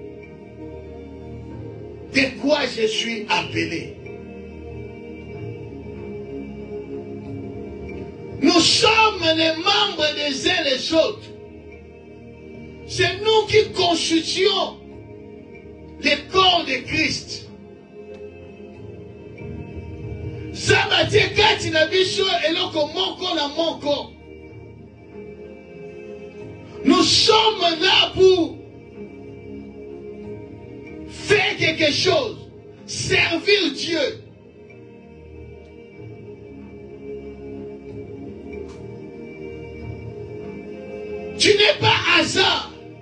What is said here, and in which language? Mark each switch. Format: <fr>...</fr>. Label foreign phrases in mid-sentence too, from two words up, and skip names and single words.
<fr>De quoi je suis appelé. Nous sommes les membres des uns les autres. C'est nous qui constituons le corps de Christ.</fr> <ln>Zabatie kati na biso eloko moko na moko.</ln> <fr>Nous sommes là pour faire quelque chose, servir Dieu. Tu n'es pas hasard.</fr>